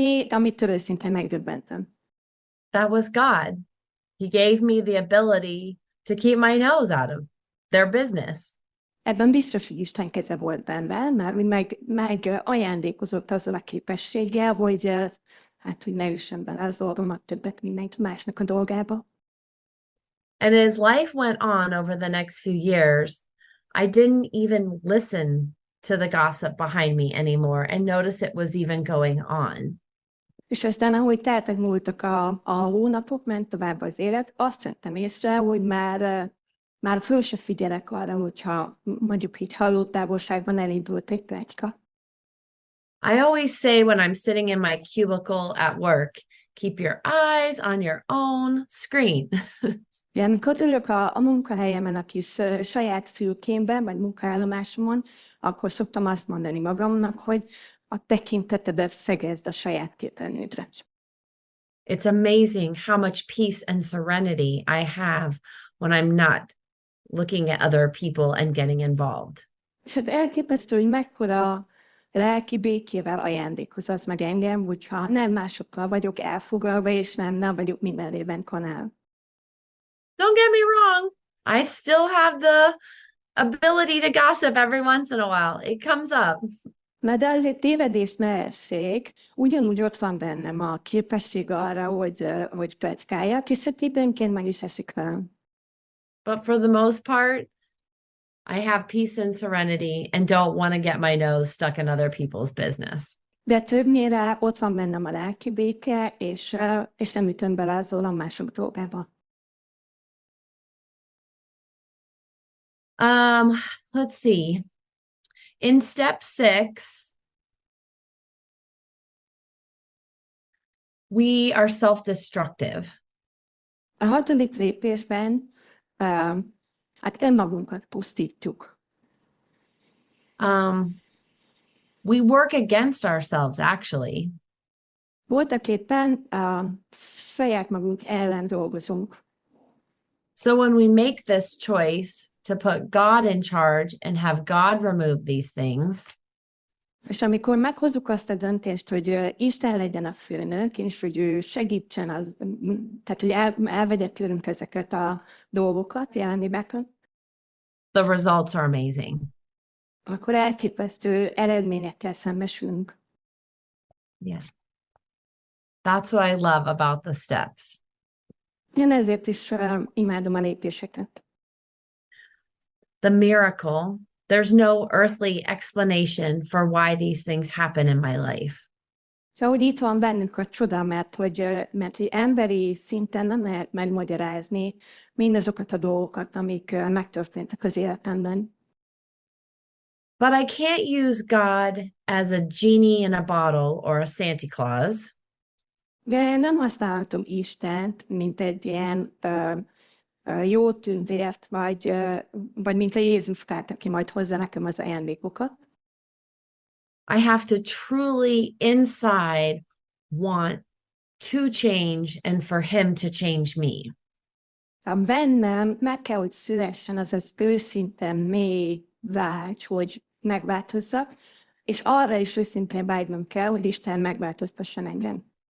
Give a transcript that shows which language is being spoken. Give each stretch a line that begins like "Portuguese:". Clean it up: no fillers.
Hungarian: Amitől őszintén megdöbbentem.
English: That was God. He gave me the ability to keep my nose out of their business.
Hungarian: Ebben biztos, hogy Isten keze volt bennem, mert meg ajándékozott azzal a képességgel, hogy hogy ne üssem bele az orromat többet mindenki másnak a dolgába.
English: And as life went on over the next few years, I didn't even listen to the gossip behind me anymore and notice it was even going on.
Hungarian: És aztán, ahogy teltek múltak a hónapok, ment tovább az élet, azt vettem észre, hogy már föl se figyelek arra, hogyha mondjuk így hallótávolságban elindult egy pletyka.
English: I always say when I'm sitting in my cubicle at work, keep your eyes on your own screen.
Hungarian: Ja, amikor ülök a munkahelyemen, a kis saját fülkémben, vagy munkaállomásomon, akkor szoktam azt mondani magamnak, hogy a tekintetedet szegezd a saját képernyődre.
English: It's amazing how much peace and serenity I have when I'm not looking at other people and getting involved.
Hungarian: És hát elképesztő, hogy mekkora lelki békével ajándékoz az meg engem, hogyha nem másokkal vagyok elfoglalva, és nem vagyok mindenében kanál.
English: Don't get me wrong. I still have the ability to gossip every once in a while. It comes up.
Hungarian: Na de azért tévedést ne essék, ugyanúgy ott van bennem a képesség arra, hogy pletykáljak, és hát időnként meg is esik velem.
English: But for the most part, I have peace and serenity and don't want to get my nose stuck in other people's business.
Hungarian: De többnyire ott van bennem a lelki béke, és nem ütöm bele azzal a mások dolgába.
English: Let's see. In step 6, we are self-destructive.
Hungarian: A 6. lépésben hát önmagunkat pusztítjuk.
English: We work against ourselves, actually.
Hungarian: Voltak éppen saját magunk ellen dolgozunk.
English: So when we make this choice to put God in charge and have God remove these things,
Hungarian: És amikor meghozzuk azt a döntést, hogy Isten legyen a főnök, és hogy ő segítsen, tehát hogy elvegye tőlünk ezeket a dolgokat, jelenébeket,
English: the results are amazing.
Hungarian: akkor elképesztő eredményekkel szembesülünk.
English: Yeah. That's what I love about the steps.
Hungarian: Én ezért is imádom a lépéseket.
English: The miracle, there's no earthly explanation for why these things happen in my life.
Hungarian: Szóval, hogy itt van bennünk a csoda, mert hogy emberi szinten nem lehet megmagyarázni mindazokat a dolgokat, amik megtörténtek az életemben.
English: But I can't use God as a genie in a bottle or a Santa Claus.
Hungarian: De nem használhatom Istent, mint egy ilyen jó tündért, vagy mint a Jézuskát, aki majd hozza nekem az ajándékokat.
English: I have to truly inside want to change and for him to change me.
Hungarian: Bennem meg kell, hogy szülessen az őszinte mély vágy, hogy megváltozzak, és arra is őszintén vágynom kell, hogy Isten megváltoztasson engem.